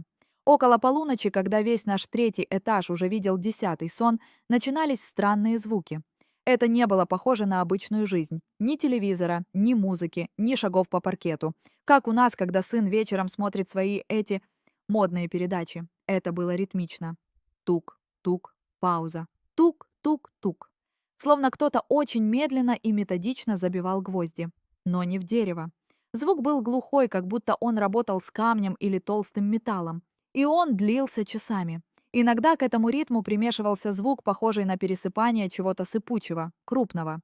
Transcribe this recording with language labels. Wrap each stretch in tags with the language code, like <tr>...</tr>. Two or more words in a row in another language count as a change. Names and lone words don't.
<ru>Около полуночи, когда весь наш третий этаж уже видел 10-й сон, начинались странные звуки. Это не было похоже на обычную жизнь. Ни телевизора, ни музыки, ни шагов по паркету. Как у нас, когда сын вечером смотрит свои эти модные передачи. Это было ритмично. Тук, тук, пауза. Тук, тук, тук. Словно кто-то очень медленно и методично забивал гвозди. Но не в дерево. Звук был глухой, как будто он работал с камнем или толстым металлом. И он длился часами. Иногда к этому ритму примешивался звук, похожий на пересыпание чего-то сыпучего, крупного.</ru>